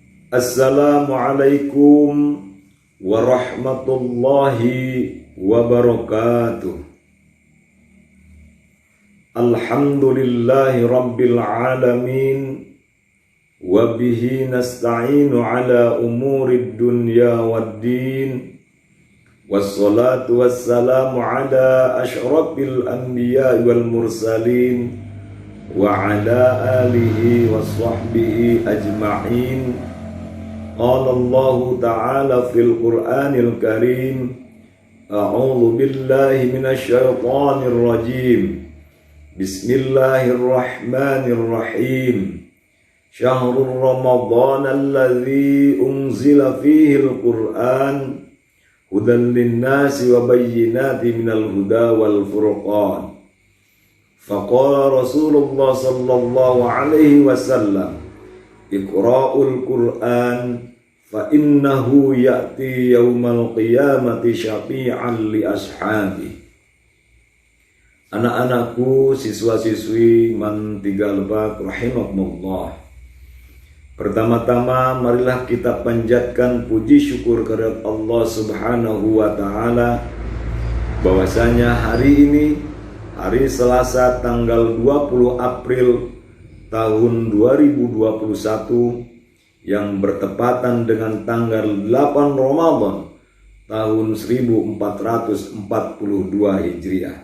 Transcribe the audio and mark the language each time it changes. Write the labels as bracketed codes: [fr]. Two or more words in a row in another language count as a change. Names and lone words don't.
[ar] السلام عليكم ورحمة الله وبركاته. الحمد لله رب العالمين. وبه نستعين على أمور الدنيا والدين. والصلاة والسلام على أشرف الأنبياء والمرسلين. وعلى آله وصحبه أجمعين. قال الله تعالى في القرآن الكريم. أعوذ بالله من الشيطان الرجيم. بسم الله الرحمن الرحيم. شهر رمضان الذي أنزل فيه القرآن هدى للناس وبينات من الهدى والفرقان. فقال رسول الله صلى الله عليه وسلم، اقرءوا القرآن فإنه يأتي يوم القيامة شفيعا لأصحابه. [id] Anak-anakku, siswa-siswi Man 3 Lebak rahimakumullah. Pertama-tama marilah kita panjatkan puji syukur kepada Allah [ar] سبحانه وتعالى [id] bahwasanya hari ini hari Selasa tanggal 20 April tahun 2021 yang bertepatan dengan tanggal 8 Ramadan tahun 1442 Hijriah.